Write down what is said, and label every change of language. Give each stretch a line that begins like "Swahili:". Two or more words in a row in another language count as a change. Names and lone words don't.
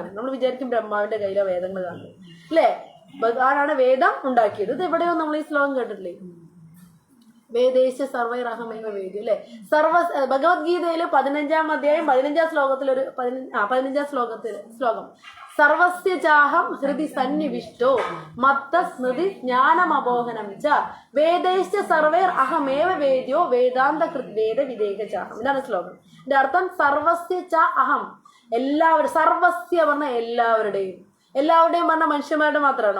Malayalam: നമ്മൾ വിചാരിക്കും ബ്രഹ്മാവിന്റെ കയ്യിലെ വേദങ്ങൾ കാണുന്നത് അല്ലെ. ഭഗവാനാണ് വേദം ഉണ്ടാക്കിയത്. ഇത് എവിടെയോ നമ്മൾ ഈ ശ്ലോകം കേട്ടിട്ടില്ലേ?
Sanskrit: വേദേശ സർവൈറഹമേവ വേദ്യം
Malayalam: അല്ലെ. ഭഗവത്ഗീതയില് 15-ാം അധ്യായം 15-ാം ശ്ലോകത്തിൽ 15-ാം ശ്ലോകം
Sanskrit: സർവസ്യ ചാഹം ഹൃദി സന്നിവിഷ്ടോ മത്ത സ്മൃതി ജ്ഞാനമബോഹനം ച വേദേശ സർവൈർ അഹമേവ വേദ്യോ വേദാന്ത വേദ വിദേഹ ചാഹം.
Malayalam: ഇതാണ് ശ്ലോകം. ഇതിന്റെ അർത്ഥം
Sanskrit: സർവസ്യ ച അഹം,
Malayalam: എല്ലാവരും. സർവസ്യ പറഞ്ഞ എല്ലാവരുടെയും പറഞ്ഞ മനുഷ്യന്മാരുടെ മാത്രമാണോ?